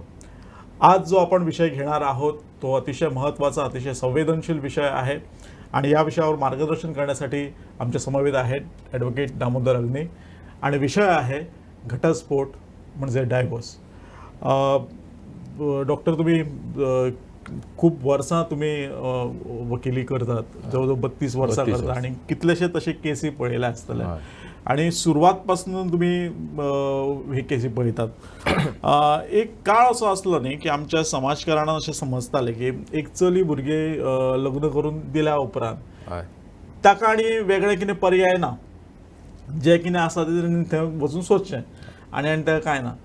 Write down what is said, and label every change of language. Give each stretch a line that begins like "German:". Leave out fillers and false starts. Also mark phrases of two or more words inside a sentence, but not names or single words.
Marathi: आज जो आपण विषय घेणार आहोत तो अतिशय महत्त्वाचा, अतिशय संवेदनशील विषय आहे आणि या विषयावर मार्गदर्शन करण्यासाठी आमच्या समवेत आहेत ॲडव्होकेट दामोदर अग्नी आणि विषय आहे घटस्फोट म्हणजे डायव्होर्स.
Konkani: डॉक्टर, तुम्ही खूप वर्षा तुम्ही वकिली करतात, जवळजवळ 32 वर्षा करतात आणि कितलेशे तसे केसी पळयले आसतले आणि सुरुवातपासून तुम्ही हे केसी पळयतात. एक काळ असो आसलो न्ही की आमच्या समाजकारणान अशें समजताले की एक चली भुरगे लग्न करून दिल्या उपरांत ताका आनी वेगळे कितें पर्याय ना, जे कितें आसा ते थंय वचून सोदचें आनी तें कांय ना.